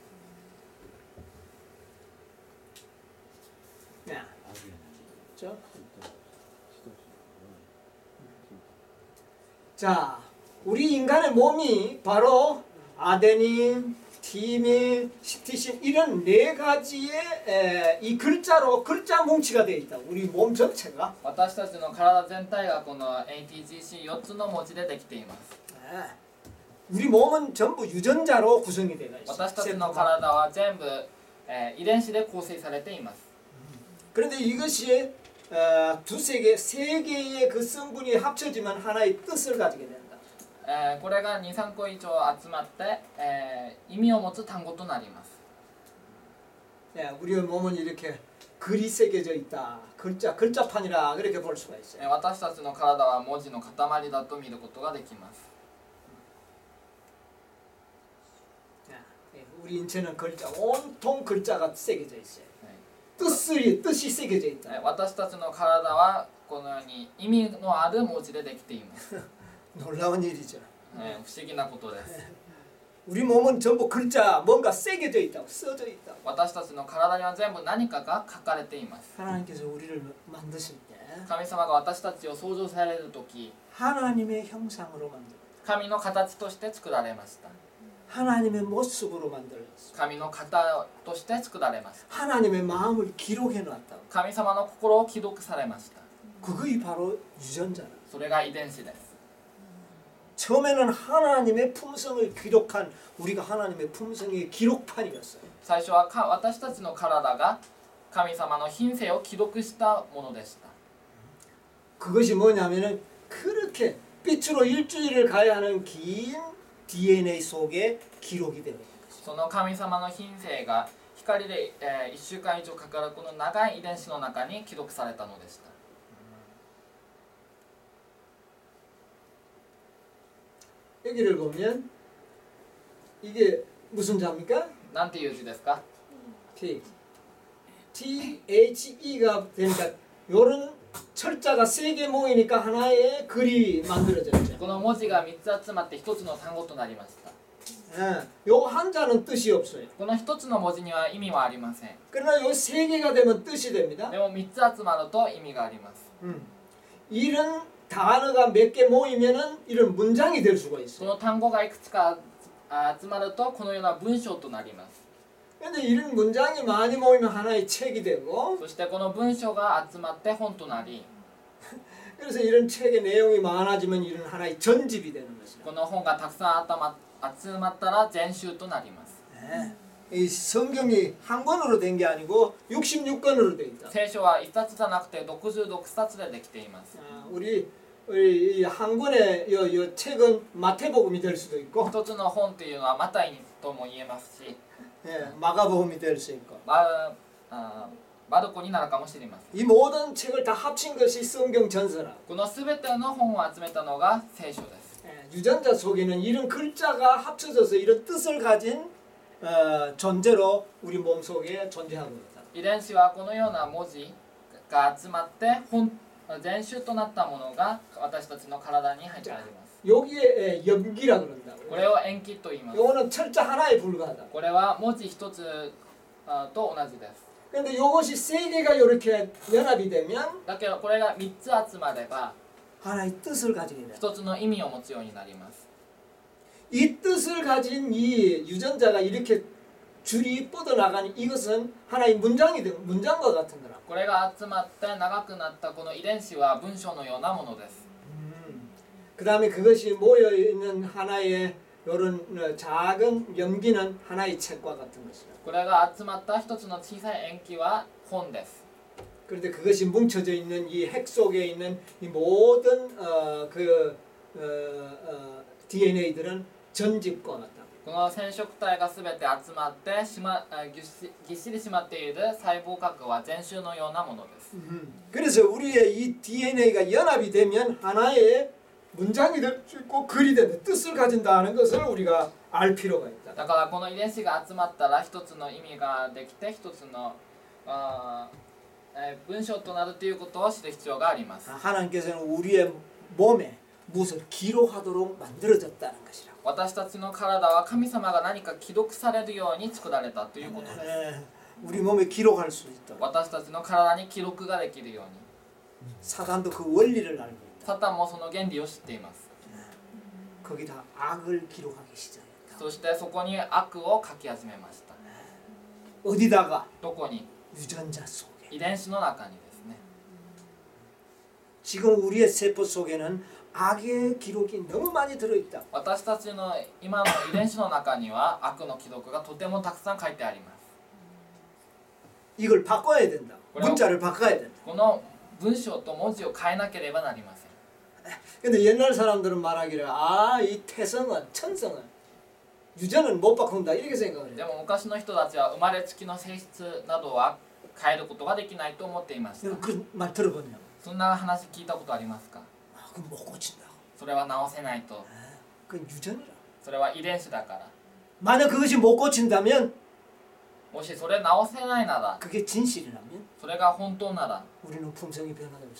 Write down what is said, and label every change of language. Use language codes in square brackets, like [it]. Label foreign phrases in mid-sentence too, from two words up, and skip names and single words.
[ko] 네. 그렇죠? 자, 우리 인간의 몸이 바로 아데닌, 티민, 시티신 이런 네 가지의 이 글자로 글자 뭉치가 되어 있다. 우리 몸 전체가. [ja] 私たちの体全体がこの ATGC4 つの文字でできています。 [ko] 네. 우리 몸은 전부 유전자로 구성이 되어 있어요. [ja] 私たちの体は全部、遺伝子で構成されています。 [ko] 그런데 이것이 두세 개, 세 개의 그 성분이 합쳐지면 하나의 뜻을 가지게 된다. [ja] これが 2,3 個以上集まって、意味を持つ単語となります。 [ko] 네, 우리의 몸은 이렇게 글이 새겨져 있다. 글자판이라 그렇게 볼 수가 있어요. [ja] 私たちの体は文字の塊だと見ることができます。 [ko] 네, 우리 인체는 글자, 온통 글자가 새겨져 있어요. [ja] はい [ko] 뜻이 새겨져 있다. [ja] 私たちの体はこのように意味のある文字でできています。 [ko] 놀라운 일이죠. [ja] 不思議なことです。 [ko] 우리 몸은 전부 글자, 뭔가 새겨져 있다고, 써져 있다고. [ja] 私たちの体には全部何かが書かれています。 [ko] 하나님께서 우리를 만드실 때 [ja] 神様が私たちを創造される時、 [ko] 하나님의 형상으로 만들었다. [ja] 神の形として作られました。 [ko] 하나님의 모습으로 만들었어. [ja] 神の型として作られました。 [ko] 하나님의 마음을 기록해 놨다고. [ja] 神様の心を記録されました。 [ko] 그것이 바로 유전자라. [ja] それが遺伝子です。 [ko] 처음에는 하나님의 품성을 기록한 우리가 하나님의 품성의 기록판이었어요. [ja] 最初は私たちの体が神様の品性を記録したものでした。 [ko] 그것이 뭐냐면은 그렇게 빛으로 일주일을 가야 하는 긴 DNA 속에 기록이 되는 거예요. [ja] その神様の品性が光で、1週間以上かかるこの長い遺伝子の中に記録されたのでした。 [ko] 여기를 보면 이게 무슨 자입니까? [ja] なんていう字ですか？ [ko] T. THE가 되니까 요런 철자가 세 개 모이니까 하나의 글이 만들어졌죠. [ja] この文字が3つ集まって1つの単語となりました。 [ko] 요 한자는 뜻이 없어요. [ja] この1つの文字には意味はありません。 [ko] 그러나 요 세 개가 되면 뜻이 됩니다. [ja] でも3つ集まると意味があります。 [ko] 이런 단어가 몇 개 모이면은 이런 문장이 될 수가 [ja] そ [ko] 있어요. [ja] の単語がいくつか集まるとこのような文章となります。 [ko] 그런데 이런 문장이 많이 모이면 하나의 책이 되고 [ja] そしてこの文章が集まって本となり、 [ko] 그래서 이런 책의 내용이 많아지면 이런 하나의 전집이 되는 것이죠. [ja] この本がたくさん集まったら全集となります。 [ko] 네. 이 성경이 한 권으로 된 게 아니고 66권으로 돼 있다. [ja] 聖書は1冊じゃなくて66冊でできています。 [ko] 우리 이 한 권의 요 책은 마태복음이 될 수도 있고 [ja] 一つの本っていうのはマタイとも言えますし、 [ko] 예, 마가복음이 될 수 있고 [ja] マルコになるかもしれません。 [ko] 이 모든 책을 다 합친 것이 성경 전서라. [ja] このすべての本を集めたのが聖書です。 [ko] 예, 유전자 속에는 이런 글자가 합쳐져서 이런 뜻을 가진 존재로 우리 몸 속에 존재하고 있다. [ja] 遺伝子はこのような文字が集まって全集となったものが私たちの体に入ってあります。 [ko] 여기에 염기라 그런다고. [ja] これを塩基と言います。 [ko] 요거는 철자 하나에 불과하다. [ja] これは文字一つと同じです。 [ko] 그런데 요것이 세 개가 이렇게 연합이 되면 [ja] だけどこれが3つ集まれば [ko] 하나의 뜻을 가지게 돼. [ja] 一つの意味を持つようになります。 [ko] 이 뜻을 가진 이 유전자가 이렇게 줄이 뻗어나가는 이것은 하나의 문장과 같은 거라. [ja] これが集まって長くなったこの遺伝子は文章のようなものです。 [ko] 그 다음에 그것이 모여 있는 하나의 이런 작은 연기는 하나의 책과 같은 것이라. [ja] これが集まった一つの小さい塩基は本です。 [ko] 그런데 그것이 뭉쳐져 있는 이 핵 속에 있는 이 모든 DNA들은 전집과 같다. [ja] この染色体がすべて集まってぎっしり締まっている細胞核は全集のようなものです。 [ko] 그래서 우리의 이 DNA가 연합이 되면 하나의 문장이 될 수 있고 글이 된다. 뜻을 가진다는 것을 우리가 알 필요가 있다. [ja] だからこの遺伝子が集まったら一つの意味ができて一つの文章となるということを知る必要があります。 [ko] 하나님께서는 우리의 몸에 무엇을 기록하도록 만들어졌다는 것이라. [ja] 私たちの体は神様が何か記録されるように作られたということです。 [ko] 우리 몸에 기록할 수 있다. [ja] 私たちの体に記録ができるように。 [ko] 사단도 그 원리를 알고 있다. [ja] サタンもその原理を知っています。 [ko] 거기다 악을 기록하기 시작했다. [ja] そしてそこに悪を書き始めました。 [ko] 어디다가? [ja] どこに？ [ko] 유전자 속에. [ja] 遺伝子の中にですね。 [ko] 지금 우리의 세포 속에는 악의 기록이 너무 많이 들어있다. [ja] 私たちの今の遺伝子の中には悪の記録がとてもたくさん書いてあります。 [ko] 이걸 바꿔야 된다. 문자를 바꿔야 된다. [ja] この文章と文字を変えなければなりません。 [ko] 근데 옛날 사람들은 말하기를 이 태성은 천성은 유전은 못 바꾼다 이렇게 생각을 [ja] で [ko] 해요. [ja] も昔の人たちは生まれつきの性質などは変えることができないと思っていました。 [ko] 그 말 들어보면 [ja] そんな話聞いたことありますか？ [ko] 그건 못 고친다. [ja] それは直せないと。 [ko] 그건 유전이라. [ja] それは遺伝子だから。 [ko] 만약 그것이 못 고친다면 [ja] もしそれ直せないなら、 [ko] 그게 진실이라면 [ja] それが本当なら、 [ko] 우리는 품성이 변화될 수 없어.